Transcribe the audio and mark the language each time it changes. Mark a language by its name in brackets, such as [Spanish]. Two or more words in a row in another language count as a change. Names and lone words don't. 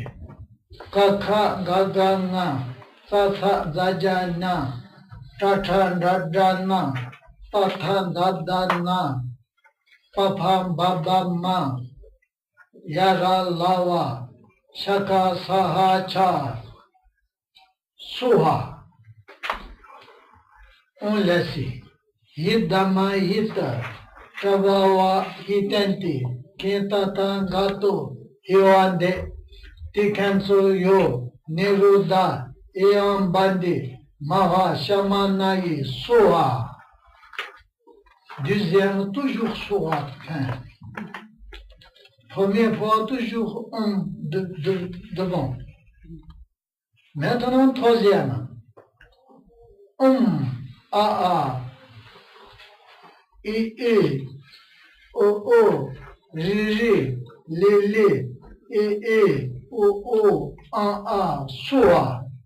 [French] Kaka, Gaga, Na, Tata, Zaja, Na, Tata, Dada, Na, Tata, Dada, Na, Papa, Baba, Ma, Yara, Lawa, Shaka, Saha, Cha, Suha. On laisse. Hidama, Hita, Trabawa, Hitenti, Kintata, Gato, Hiwande, Tikanso Yo, Neruda, Eambandi, Maha, Shamanai, Soha. Deuxième, toujours Soha. Première fois, toujours un devant. Maintenant, troisième. A, I, O, G, L, E, O, A, Soa.